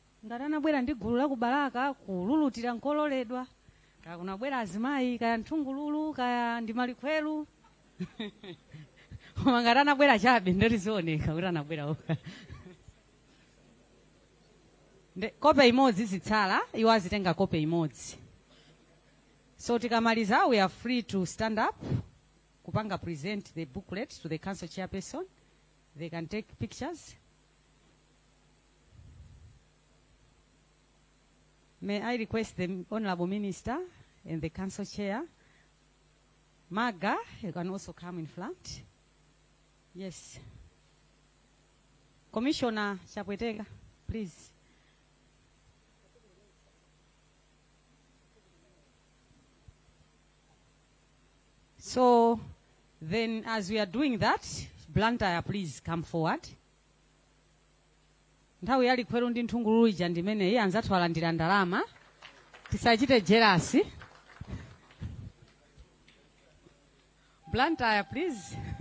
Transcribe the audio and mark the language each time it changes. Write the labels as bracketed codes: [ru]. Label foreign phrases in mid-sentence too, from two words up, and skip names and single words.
[ny] ngatanabwera ndi gulu la kubalaka kululutira nkololedwa kaya kunabwera azimayi kaya nthungululu kaya ndi malikhweru koma ngatanabwera chabe ndetizioneka kuti anabwera oka kope imodzi zitsala iwo azitenga kope imodzi. So tikamaliza [en] we are free to stand up [ny] kupanga [en] present the booklet to the council chairperson. They can take pictures. May I request the Honorable Minister and the council chair, Maga, you can also come in front. Yes. Commissioner Chapwetega, please. So then as we are doing that, Blantyre, please come forward. [ny] Nthawi yali kwero ndi nthungululu ija ndimene iye anzathu alandira ndalama. Tisachite jealousy. Blantyre, please.